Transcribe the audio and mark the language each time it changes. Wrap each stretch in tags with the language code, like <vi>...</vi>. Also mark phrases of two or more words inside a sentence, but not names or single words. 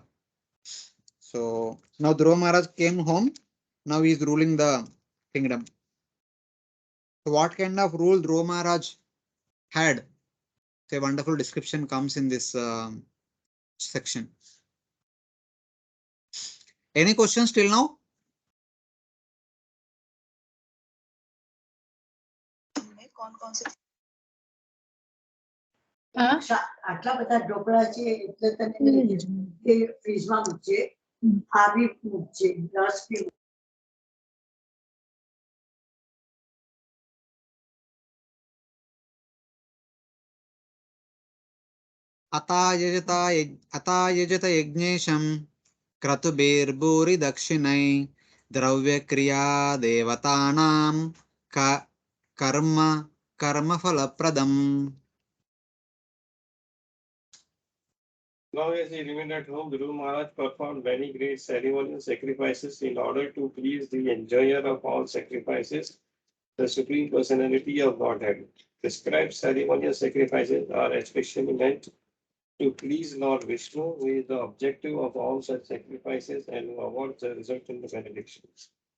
<en>So now Dhruva Maharaj came home. Now he is ruling the kingdom. So what kind of rule Dhruva Maharaj had? A wonderful description comes in this section. Any questions till now?</en> <gu>આટલા બધા ઢોકળા છે એટલે તને ફ્રીજમાં મૂકજે આ બી મૂકજે રસ બી</gu> <sa>अतायजत यज्ञेशं क्रतुभिर्भूरि दक्षिणै द्रव्यक्रिया देवतानां कर्मफलप्रदम्.</sa> <en>Long as he remained at home, Dhruva Maharaj performed many great ceremonial sacrifices in order to please the enjoyer of all sacrifices, the Supreme Personality of Godhead. Prescribed ceremonial sacrifices are especially meant to please Lord Vishnu, who is the objective of all such sacrifices and who awards the result in the benedictions.</en>